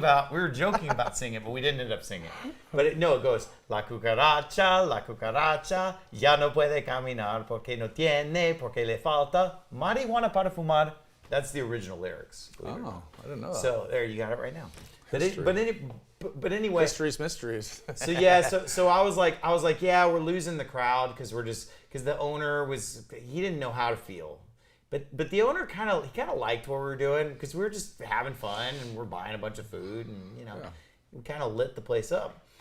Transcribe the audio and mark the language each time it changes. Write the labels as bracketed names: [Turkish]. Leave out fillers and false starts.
[English] We were joking about singing it, but we didn't end up singing it. But it goes [Spanish] la cucaracha ya no puede caminar porque no tiene porque le falta marihuana para fumar. [English] That's the original lyrics. Oh, I didn't know that. So there, you got it right now. But anyway, mysteries. So yeah, so I was like, yeah, we're losing the crowd because the owner he didn't know how to feel, but the owner kind of liked what we were doing because we were just having fun and we're buying a bunch of food and we kind of lit the place up.